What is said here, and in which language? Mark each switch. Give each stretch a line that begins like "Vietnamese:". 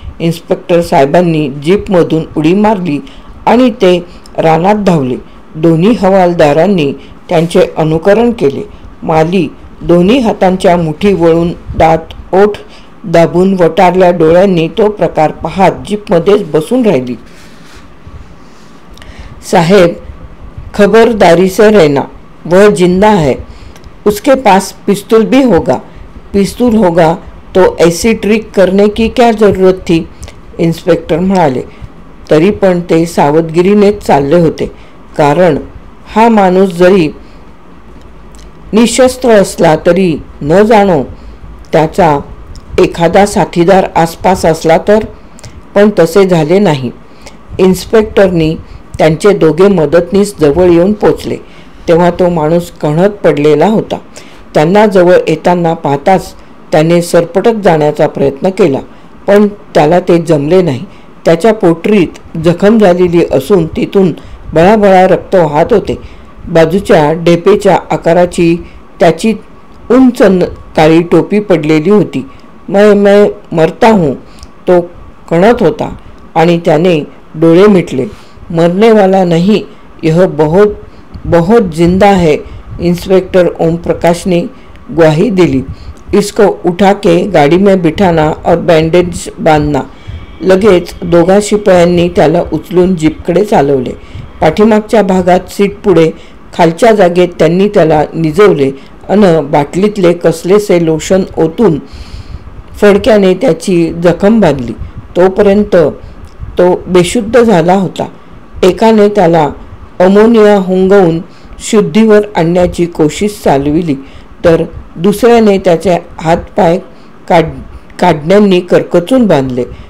Marathi: Inspector साहेबांनी जीपमधून उडी मारली आणि ते रानात धावले. दोन्ही हवालदारांनी त्यांचे अनुकरण केले. माली दोन्ही हातांच्या मुठी वळून दात ओठ दाबून वटारल्या डोळ्यांनी तो प्रकार पाहत जीपमध्येच बसून राहिली.
Hindi: साहेब, खबरदारी से रहना, वह जिंदा है. उसके पास पिस्तूल भी होगा. पिस्तूल होगा तो ऐसी ट्रिक करने की क्या जरूरत थी?
Marathi: इन्स्पेक्टर म्हणाले. तरी पण ते सावधगिरीनेच चालले होते, कारण हा माणूस जरी निशस्त्र असला तरी न जाणो त्याचा एखादा साथीदार आसपास असला तर. पण तसे झाले नाही. इन्स्पेक्टरनी त्यांचे दोघे मदतनीस जवळ येऊन पोचले तेव्हा तो माणूस कणत पडलेला होता. त्यांना जवळ येताना पाहताच त्याने सरपटत जाण्याचा प्रयत्न केला, पण त्याला ते जमले नाही. त्याच्या पोटरीत जखम झालेली असून तिथून बळाबळा रक्त वाहत होते. बाजूच्या ढेपेच्या आकाराची त्याची उंच काळी टोपी पडलेली होती.
Hindi: मैं मरता हूँ,
Marathi: तो कणत होता आणि त्याने डोळे मिटले.
Hindi: मरने वाला नहीं, यह बहुत बहुत जिंदा है.
Marathi: इंस्पेक्टर ओमप्रकाश ने ग्वाही दिली.
Hindi: इसको उठा के गाड़ी में बिठाना और बँडेज बांधना.
Marathi: लगेच दोघा शिपायांनी त्याला उचलून जीपकडे चालवले. पाठीमागच्या भागात सीट पुढे खालच्या जागेत त्यांनी त्याला निजवले अन बाटलीतले कसलेसे लोशन ओतून फडक्याने त्याची जखम बांधली. तोपर्यंत तो बेशुद्ध झाला होता. एकाने त्याला अमोनिया हुंगवून शुद्धीवर आणण्याची कोशिश चालविली तर दुसऱ्याने त्याचे हातपाय काढण्यांनी करकचून बांधले.